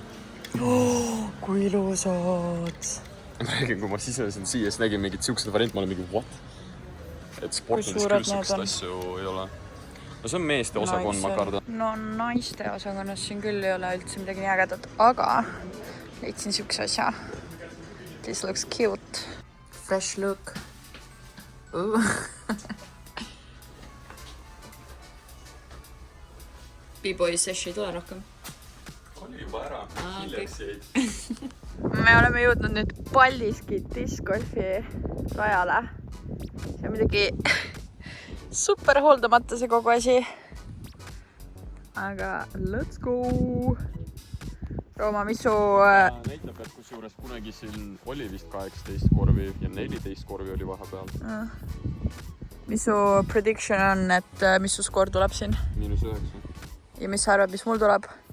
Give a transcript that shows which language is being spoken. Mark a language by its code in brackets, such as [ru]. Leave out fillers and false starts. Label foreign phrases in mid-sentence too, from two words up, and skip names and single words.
[et] Kui ilusad! Ma räägin, kui ma sisenesin siia, siis nägin mingid siuksed variant, ma olen mingi what? Et sportlandis küll siukest asju ei ole. No see on meeste osakond, ma kardan. No naiste osakonnas siin küll ei ole üldse midagi nii ägedat, aga leidsin siukse asja. [en] This looks cute. Fresh look. [et] B-boy sesh ei tule rohkem. Oli juba ära, hiljaks jäid. Me oleme jõudnud nüüd Paldiski discgolfi rajale. See on midagi super hooldamata see kogu asi. Aga [en] let's go! [et] Rooma, mis su... Näitab, et kusjuures kunagi siin oli vist 18 korvi ja 14 korvi oli vahepeal. Mis su prediction on, et mis su skoor tuleb siin? -9. Ja mis sa arvad, mis mul tuleb?